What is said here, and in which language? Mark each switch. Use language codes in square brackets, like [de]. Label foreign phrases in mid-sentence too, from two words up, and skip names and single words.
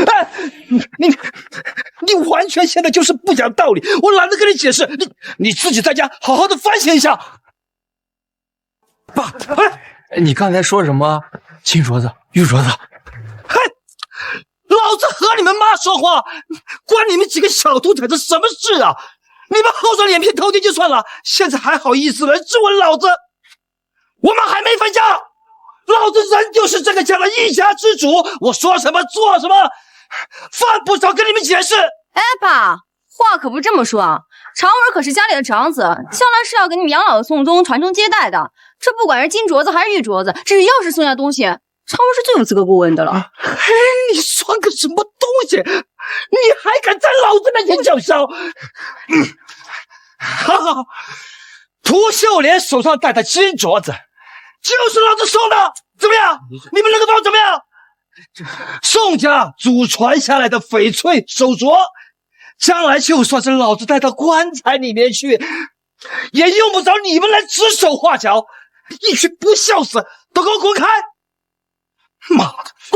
[zh] 哎，你完全現在就是不講道理，我懶得跟你解釋，你自己在家好好的反省一下。爸，哎，你剛才說什麼？金鐲子、玉鐲子？嘿，老子和你們媽說話，關你們幾個小兔崽子什麼事啊？你們厚着臉皮偷聽就算了，現在還好意思來質問老子？我們還沒分家，老子人就是這個家的一家之主，我說什麼做什麼，犯不着跟你們解釋。哎，爸，話可不這麼說啊，常文可是家裡的長子，將來是要給你們養老的宋宗傳承接代的。這不管是金鐲子還是玉鐲子，只要是宋家東西，常文是最有資格過問的了。嘿，你算個什麼東西？你還敢在老子面前叫囂？好，涂秀蓮手上戴的金鐲子就是老子送的，怎麼樣？你們能夠幫我怎麼樣？宋家祖傳下來的翡翠手鐲，將來就算是老子帶到棺材裡面去，也用不着你們來指手畫腳。一群不孝子，都給我滾開！媽的，滾！